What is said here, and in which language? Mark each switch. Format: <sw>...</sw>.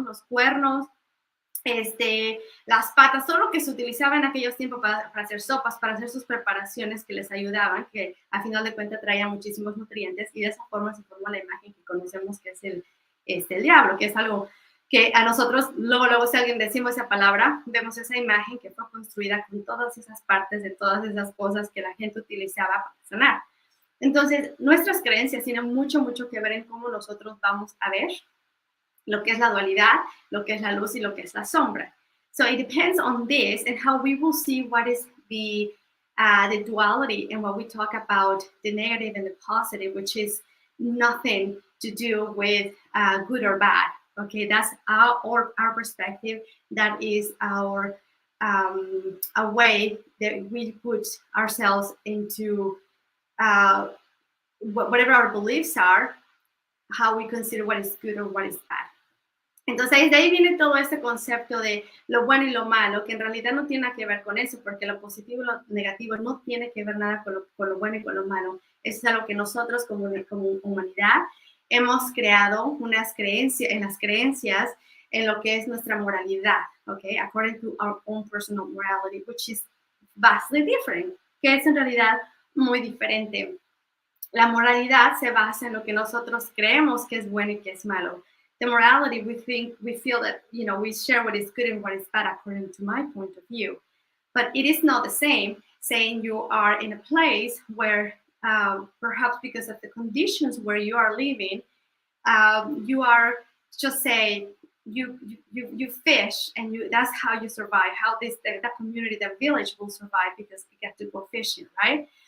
<es>Los cuernos, las patas, todo lo que se utilizaba en aquellos tiempos para hacer sopas, para hacer sus preparaciones que les ayudaban, que a final de cuentas traían muchísimos nutrientes, y de esa forma se formó la imagen que conocemos que es el diablo, que es algo que a nosotros, luego si alguien decimos esa palabra, vemos esa imagen que fue construida con todas esas partes de todas esas cosas que la gente utilizaba para sanar. Entonces, nuestras creencias tienen mucho que ver en cómo nosotros vamos a ver lo que es la dualidad, lo que es la luz y lo que es la sombra.</es> <en>So it depends on this and how we will see what is the duality and what we talk about, the negative and the positive, which is nothing to do with good or bad. Okay, that's our perspective. That is our a way that we put ourselves into whatever our beliefs are, how we consider what is good or what is bad.</en> <es>Entonces, de ahí viene todo este concepto de lo bueno y lo malo, que en realidad no tiene nada que ver con eso, porque lo positivo y lo negativo no tiene que ver nada con lo bueno y con lo malo. Eso es algo que nosotros como humanidad hemos creado unas creencias, en lo que es nuestra moralidad, okay,</es> <en>according to our own personal morality, which is vastly different,</en> <es>que es en realidad muy diferente. La moralidad se basa en lo que nosotros creemos que es bueno y que es malo.</es> <en>The morality, we feel that, we share what is good and what is bad according to my point of view. But it is not the same saying you are in a place where perhaps because of the conditions where you are living, you are just say you fish and that's how you survive, how the community, the village will survive because you get to go fishing, right?</en>